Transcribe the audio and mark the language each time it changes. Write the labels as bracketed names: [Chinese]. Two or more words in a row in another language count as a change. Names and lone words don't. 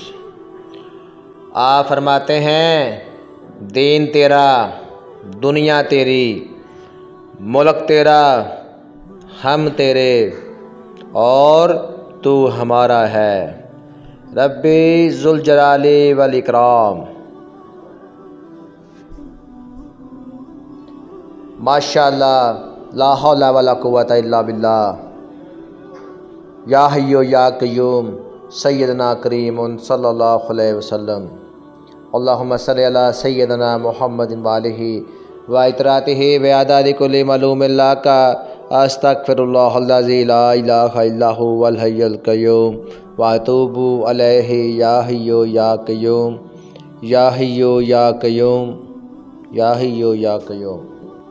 [Hindi] आप फरमाते हैं, दीन तेरा, दुनिया तेरी, मुल्क तेरा, हम तेरे और तू हमारा है। [Arabic] ربي ذو الجلال والإكرام. ما شاء الله، لا حول ولا قوة إلا بالله. يا حي يا قيوم سيدنا كريم صلى الله عليه وسلم. اللهم صل على سيدنا محمد وآله وعترته وعدد كل معلوم لك أستغفر الله الذي لا إله إلا هو الحي القيوم وأتوب عليه. يا حي يا قيوم، يا حي يا قيوم، يا حي يا قيوم.